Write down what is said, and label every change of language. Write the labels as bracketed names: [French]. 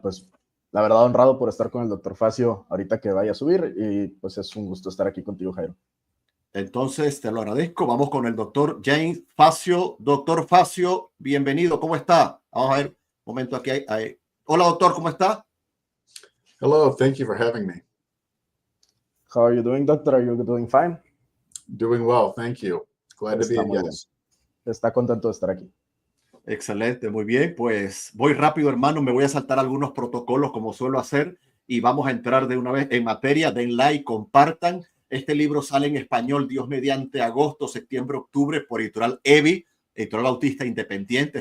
[Spanish] Pues la verdad honrado por estar con el doctor Facio ahorita que vaya a subir y pues es un gusto estar aquí contigo, Jairo. Entonces te lo agradezco. Vamos con el doctor James Facio. Doctor Facio, bienvenido. ¿Cómo está? Vamos a ver un momento aquí. Hola doctor, ¿cómo está? [English] Hello, thank you for having me. How are you doing, doctor? Are you doing fine? Doing well, thank you. Glad to be [Spanish] Está muy [English] here. [Spanish] bien. Está contento de estar aquí. Excelente, muy bien. Pues voy rápido, hermano. Me voy a saltar algunos protocolos como suelo hacer y vamos a entrar de una vez en materia. Den like, compartan. Este libro sale en español, Dios mediante, agosto, septiembre, octubre, por editorial EBI, Editorial Bautista Independiente.